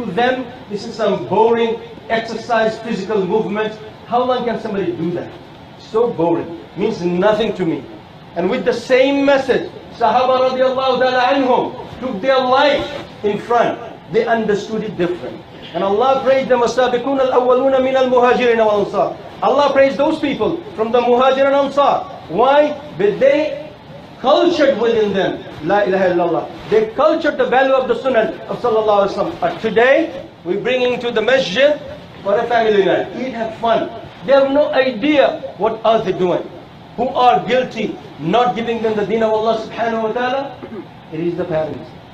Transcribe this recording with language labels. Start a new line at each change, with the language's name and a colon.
English: To them, this is some boring exercise, physical movement. How long can somebody do that? So boring. Means nothing to me. And with the same message, Sahaba radiallahu ta'ala anhum took their life in front. They understood it different. And Allah praised them,
Arabic: وَالسَّابِقُونَ الْأَوَّلُونَ مِنَ الْمُهَاجِرِينَ وَالْأَنصَارِ.
English: Allah praised those people from the Muhajir and Ansar. Why? But they cultured within them La ilaha illallah. They cultured the value of the Sunnah of Sallallahu Alaihi Wasallam. But today, we bring into the masjid for a family night. Eat, have fun. They have no idea what are they doing. Who are guilty, not giving them the deen of Allah subhanahu wa ta'ala? It is the parents.